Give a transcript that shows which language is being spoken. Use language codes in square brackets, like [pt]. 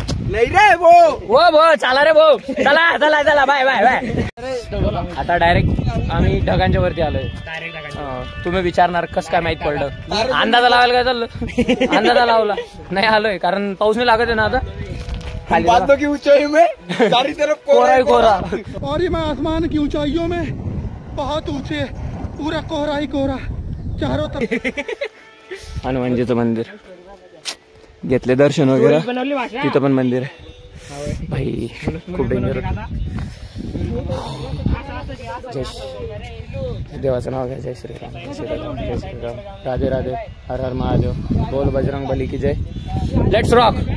[mr] नाही रे भो चला रे भो, चला चला चला बाय बाय बाय. आता डायरेक्ट आम्ही ढगांच्या वरती आलोय. तुम्ही विचारणार कस काय माहित पडलं, अंदाजा लावायला काय चाललं, अंदाजा लावला नाही आलोय, कारण पाऊस नाही लागत आहे ना आता. [hi] बादलों की ऊंचाई में चारों तरफ कोहरा ही कोहरा, और ये मैं आसमान की ऊंचाइयों में बहुत ऊंचे, पूरा कोहरा ही कोहरा चारों तरफ. [mr] हनुमानजीचं मंदिर घेतले दर्शन वगैरे, तिथं पण मंदिर आहे भाई, खूप डेंजर. जय देवाचं नाव घ्या. जय श्रीराम, जय श्रीराम, जय श्रीराम, राधे राधे, हर हर महादेव, [hi] बोल बजरंग बली की जय. [en] Let's rock.